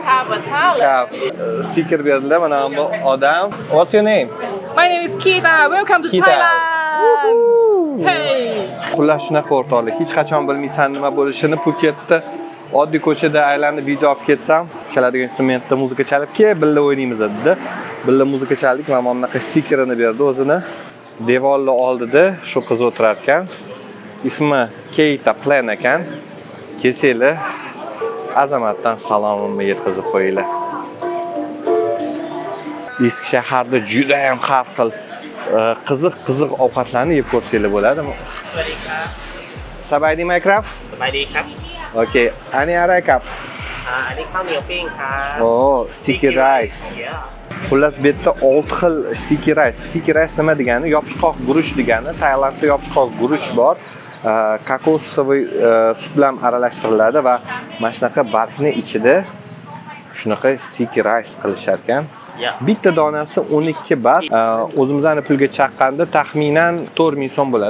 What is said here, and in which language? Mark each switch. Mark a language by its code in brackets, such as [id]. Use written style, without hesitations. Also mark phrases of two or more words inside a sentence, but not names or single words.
[en] Have a talent. [th] Kap. [uz] Sticker berdilar mana bu odam. [en] What's your name? My name is Kita. Welcome to Kita. Thailand. Hey. [uz] Xullas shunaqa o'rtoqlik. Hech qachon bilmaysan nima bo'lishini. Phuketda oddiy ko'chada aylanib video olib ketsam, chaladigan instrumentda muzika chalib, "Ke, birga o'ynaymiz" dedi. Birga muzika chaldik va mana bunaqa stikerini berdi o'zini. Devorni oldida shu qiz o'tirar ekan. Ismi Keita Plan ekan. Kelsanglar, azamatdan salomimni yetkazib qo'yinglar. Eski shaharda juda ham har xil qiziq ovqatlarni yeb ko'rsanglar bo'ladimi? [th] สวัสดีครับ สบายดีไหมครับ สบายดีครับ โอเค อันนี้อะไรครับ อันนี้ข้าวเหนียวปิ้งครับ [en] โอ้ sticky rice. [uz] Xullas bu yerda 6 xil [en] sticky rice. Sticky rice [uz] nima degani? Yopishqoq guruch degani. Tailandda yopishqoq guruch bor. Kokosovый sut bilan aralashtiriladi va mana shunaqa bargni ichida shunaqa [en] sticky rice [uz] qilishar ekan. Bitta donasi 12 baht. O'zimizning pulga chaqqanda taxminan 4000 so'm bo'ladi.